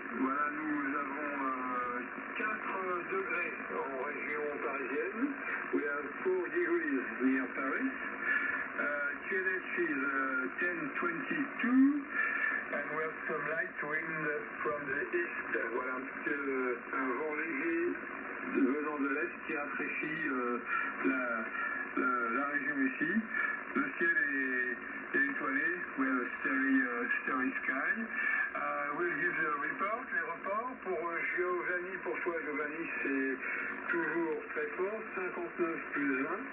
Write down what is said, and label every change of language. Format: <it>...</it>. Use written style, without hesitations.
<fr>Voilà, nous avons 4 degrés en région parisienne.</fr> <en>We have 4 degrees near Paris. QNH is 1022. And we have some light wind from the east.</en> <fr>Voilà un vent léger venant de l'est qui rafraîchit la région ici. Le ciel est étoilé.</fr> <en>We have a starry sky. We'll give the report.</en> <fr>Les reports pour Giovanni, pour toi Giovanni, c'est toujours très fort, 59 plus 20.</fr>